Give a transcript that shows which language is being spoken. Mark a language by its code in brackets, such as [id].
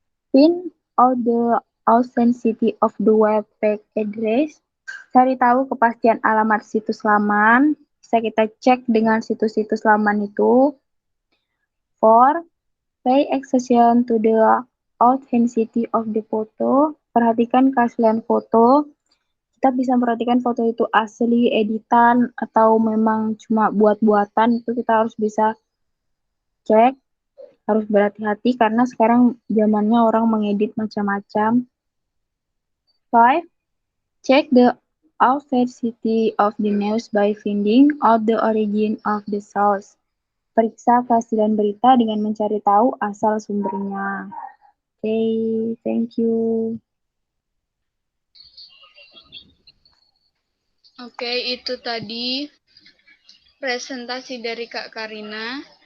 [en] Find out the authenticity of the web page address. [id] Cari tahu kepastian alamat situs laman. Bisa kita cek dengan situs-situs laman itu. 4. [en] Pay attention to the authenticity of the photo. [id] Perhatikan keaslian foto. Kita bisa memperhatikan foto itu asli, editan, atau memang cuma buat-buatan. Itu kita harus bisa cek. Harus berhati-hati karena sekarang zamannya orang mengedit macam-macam. 5. [en] Check the authenticity of the news by finding out the origin of the source. [id] Periksa keaslian berita dengan mencari tahu asal sumbernya. [en] Okay, thank you. [id] Oke, itu tadi presentasi dari Kak Karina.